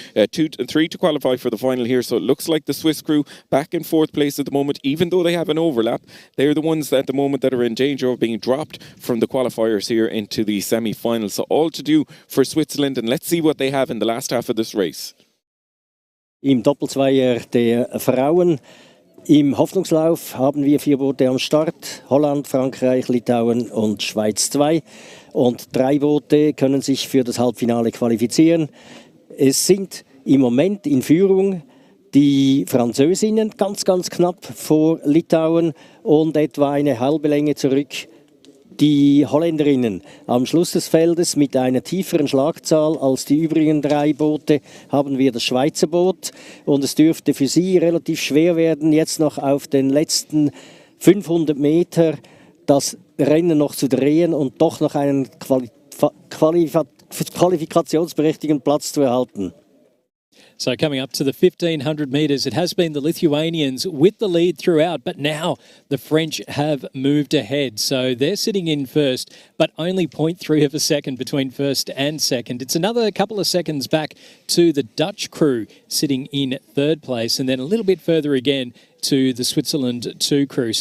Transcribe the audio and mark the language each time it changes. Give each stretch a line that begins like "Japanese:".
English: 2 and 3 to qualify for the final here, so it looks like the Swiss crew back in fourth place at the moment. Even though they have an overlap, they're the ones at the moment that are in danger of being dropped from the qualifiers here into the semi-final. So all to do for Switzerland, and let's see what they have in the last half of this race.
German: Im Doppelzweier der Frauen im Hoffnungslauf haben wir 4 Boote am Start. Holland, Frankreich, Litauen und Schweiz 2. Und 3 Boote können sich für das Halbfinale qualifizieren. Es sind im Moment in Führung die Französinnen ganz knapp vor Litauen und etwa eine halbe Länge zurück die Holländerinnen. Am Schluss des Feldes mit einer tieferen Schlagzahl als die übrigen 3 Boote haben wir das Schweizer Boot und es dürfte für sie relativ schwer werden, jetzt noch auf den letzten 500 Meter das Rennen noch zu drehen und doch noch einen qualifikationsberechtigten Platz zu erhalten.
English: So coming up to the 1,500 metres, it has been the Lithuanians with the lead throughout, but now the French have moved ahead. So they're sitting in first, but only 0.3 of a second between first and second. It's another couple of seconds back to the Dutch crew sitting in third place, and then a little bit further again to the Switzerland 2 crew.